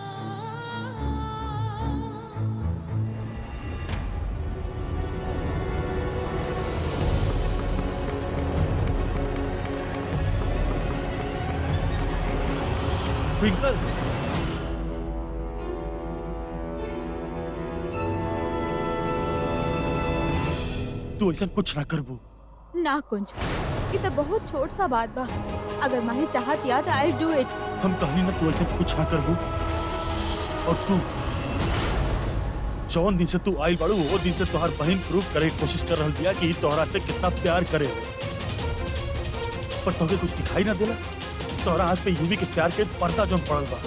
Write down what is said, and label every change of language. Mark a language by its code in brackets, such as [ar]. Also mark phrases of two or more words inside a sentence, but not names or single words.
[bho] ट्विंकल, तू ऐसा कुछ ना करबू। ना कुंज, ये तो बहुत छोट सा बात बा। अगर माही चाहत या तो [en] I do it. [bho] हम कहनी ना तू ऐसे कुछ ना करबू। और तू जौन दिन से तू आई बाड़ू वो दिन से तोहार बहन प्रूव करे की कोशिश कर रहल बिया कि तोहरा से कितना प्यार करे, पर तोहके कुछ दिखाई ना देला। तोहरा हाथ पे यूवी के प्यार के पर्दा जौन पड़ल बा।